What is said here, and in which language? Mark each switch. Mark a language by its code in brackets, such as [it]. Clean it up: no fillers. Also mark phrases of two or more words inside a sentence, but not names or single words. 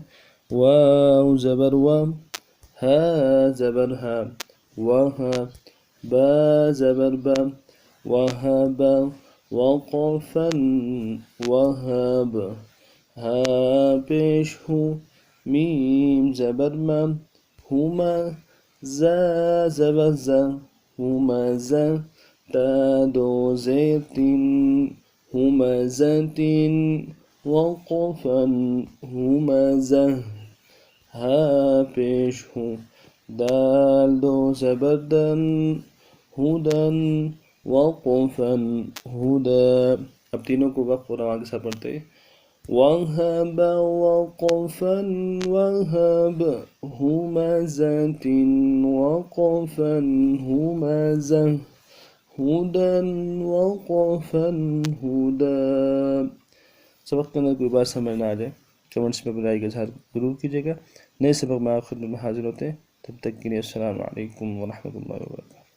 [ur] واو زبر وا، ہا زبر ہا، واہ، با زبر با، وہب، وقفا وہب، ہا پیش ہوں، میم زبر ما، ہوما، زا زبر زا، ہوما زا، تا دو زیر تین، ہوما زا تین، وقفا ہوما زا، ہا پیش ہوں، دال دو زبر دن، ہدن، وقفا ہدا۔ اب تینوں کو وقف اور رواں کے ساتھ پڑھتے ہیں۔ [ar] وهب وقفا وهب همزة وقفا همزة هدى وقفا هدى. [ur] سبق کے اندر کوئی بات سمجھ نہ آ جائے کمنٹس میں بتائی کا اظہار ضرور کیجیے گا. نئے سبق میں آپ خدمت میں حاضر ہوتے ہیں. تب تک کے لیے السلام علیکم ورحمۃ اللہ وبرکاتہ.